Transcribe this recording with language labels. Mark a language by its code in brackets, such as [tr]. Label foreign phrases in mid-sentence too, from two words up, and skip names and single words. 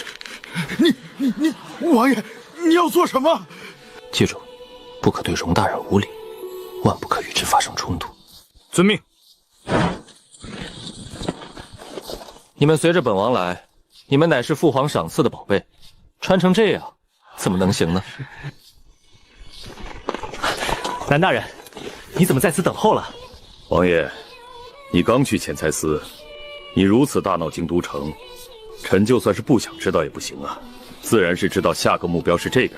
[zh] 你，王爺，你要做什麼？記住，不可對容大人無禮，萬不可與之發生衝突。遵命。你們隨着本王來，你們乃是父皇賞賜的寶貝，穿成這樣，怎麼能行呢？南大人，你怎麼在此等候了？王爺，你剛去錢財司，你如此大鬧京都城，臣就算是不想知道也不行啊，自然是知道下個目標是這邊了。